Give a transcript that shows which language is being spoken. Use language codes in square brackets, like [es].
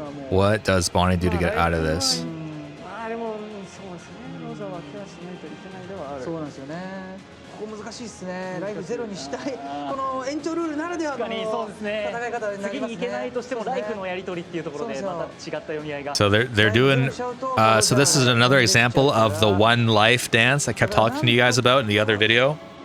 [en] What does Bonney do to get out of this? [ja] でもそうですね。ローザはケアしないといけないではある。そうなんですよね。ここ難しいですね。ライフゼロにしたい。この延長ルールならではの戦い方になりますね。次に行けないとしてもライフのやり取りっていうところでまた違った読み合いが。 [en] So they're doing. So this is another example of the one life dance I kept talking to you guys about in the other video.